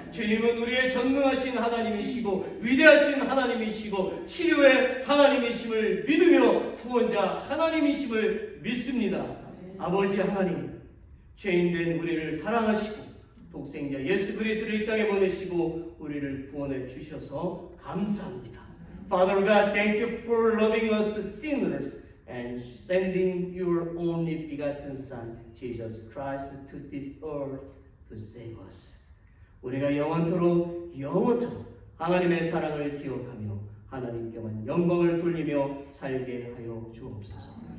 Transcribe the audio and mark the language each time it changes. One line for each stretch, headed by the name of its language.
Korean: 주님은 우리의 전능하신 하나님이시고 위대하신 하나님이시고 치료의 하나님이심을 믿으며 구원자 하나님이심을 믿습니다. 아버지 하나님, 죄인된 우리를 사랑하시고 독생자 예수 그리스도를 이 땅에 보내시고 우리를 구원해 주셔서 감사합니다.
English: Father God, thank you for loving us sinners and sending your only begotten Son, Jesus Christ, to this earth to save us.
Korean: 우리가 영원토록 하나님의 사랑을 기억하며 하나님께만 영광을 돌리며 살게 하여 주옵소서.